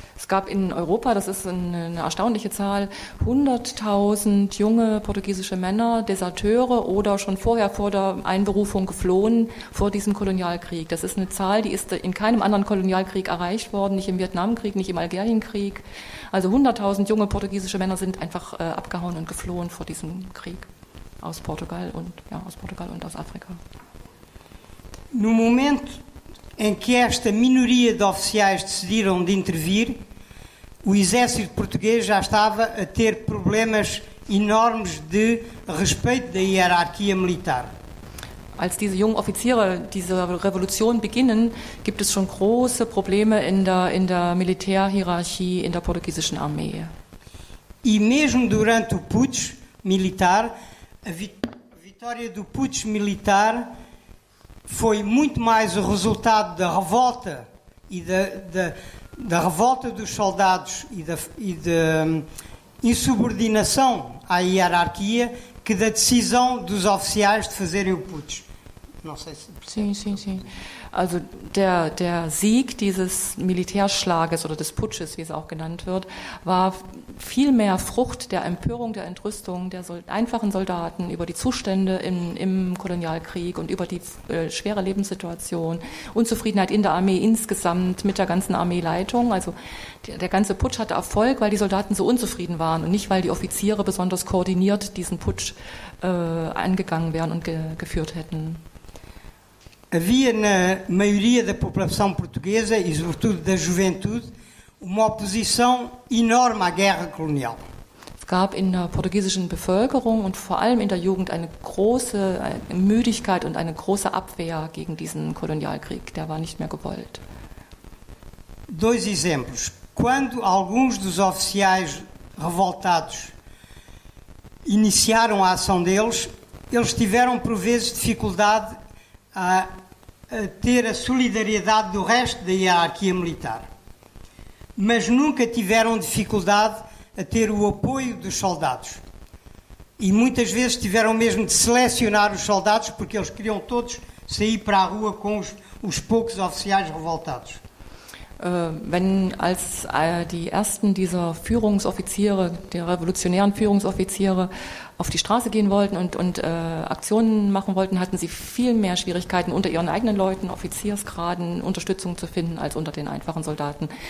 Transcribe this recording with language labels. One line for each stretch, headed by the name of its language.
German: Es gab in Europa, das ist eine erstaunliche Zahl, 100.000 junge portugiesische Männer, Deserteure oder schon vorher vor der Einberufung geflohen vor diesem Kolonialkrieg. Das ist eine Zahl, die ist in keinem anderen Kolonialkrieg erreicht worden, nicht im Vietnamkrieg, nicht im Algerienkrieg. Also 100.000 junge portugiesische Männer sind einfach abgehauen und geflohen vor diesem Krieg. Aus Portugal und aus Afrika.
Portuguese: No momento em que esta minoria de oficiais decidiram de intervir, o exército português já estava a ter problemas enormes de respeito da hierarquia militar.
German: Als diese jungen Offiziere diese Revolution beginnen, gibt es schon große Probleme in der Militärhierarchie in der portugiesischen Armee.
Portuguese: E mesmo durante o putsch militar, a vitória do putsch militar foi muito mais o resultado da revolta e da revolta dos soldados e da insubordinação à hierarquia que da decisão dos oficiais de fazerem o putsch. Não sei se... Sim.
German: Also der Sieg dieses Militärschlages oder des Putsches, wie es auch genannt wird, war viel mehr Frucht der Empörung, der Entrüstung der einfachen Soldaten über die Zustände im Kolonialkrieg und über die schwere Lebenssituation, Unzufriedenheit in der Armee insgesamt mit der ganzen Armeeleitung. Also der ganze Putsch hatte Erfolg, weil die Soldaten so unzufrieden waren und nicht, weil die Offiziere besonders koordiniert diesen Putsch angegangen wären und geführt hätten.
Portuguese: Havia na maioria da população portuguesa e sobretudo da juventude uma oposição enorme à guerra colonial.
German: Es gab in der portugiesischen Bevölkerung und vor allem in der Jugend eine große Müdigkeit und eine große Abwehr gegen diesen Kolonialkrieg. Der war nicht mehr gewollt.
Portuguese: Dois exemplos. Quando alguns dos oficiais revoltados iniciaram a ação deles, eles tiveram por vezes dificuldade a ter a solidariedade do resto da hierarquia militar. Mas nunca tiveram dificuldade a ter o apoio dos soldados. E muitas vezes tiveram mesmo de selecionar os soldados porque eles queriam todos sair para a rua com os poucos oficiais revoltados.
German: Wenn als die ersten dieser Führungsoffiziere, der revolutionären Führungsoffiziere auf die Straße gehen wollten und Aktionen machen wollten, hatten sie viel mehr Schwierigkeiten, unter ihren eigenen Leuten, Offiziersgraden, Unterstützung zu finden, als unter den einfachen Soldaten.